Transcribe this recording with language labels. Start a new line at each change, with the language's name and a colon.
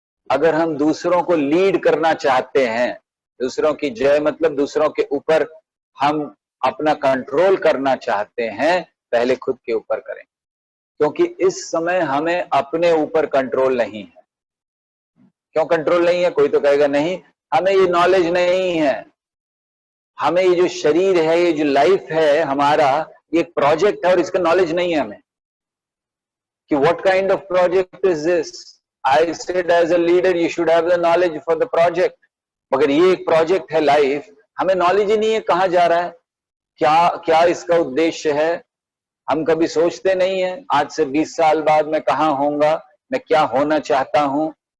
Hindi: अगर हम दूसरों को लीड करना चाहते हैं, दूसरों की जय मतलब दूसरों के ऊपर हम अपना कंट्रोल करना चाहते हैं, पहले खुद के ऊपर करें, क्योंकि इस समय हमें अपने ऊपर कंट्रोल नहीं है। क्यों कंट्रोल नहीं है? कोई तो कहेगा नहीं, हमें ये नॉलेज नहीं है, हमें ये जो शरीर है, ये जो लाइफ है हमारा, ये एक प्रोजेक्ट है और इसका नॉलेज नहीं है हमें।
English: कि what kind of project is this? I said as a leader you should have the knowledge for the project.
Hindi: मगर ये एक प्रोजेक्ट है लाइफ, हमें नॉलेज ही नहीं है कहाँ जा रहा है, क्या क्या इसका उद्देश्य है, हम कभी सोचते नहीं है आज से 20 साल बाद मैं कहाँ होऊंगा, मैं क्या होना चाहता हूं.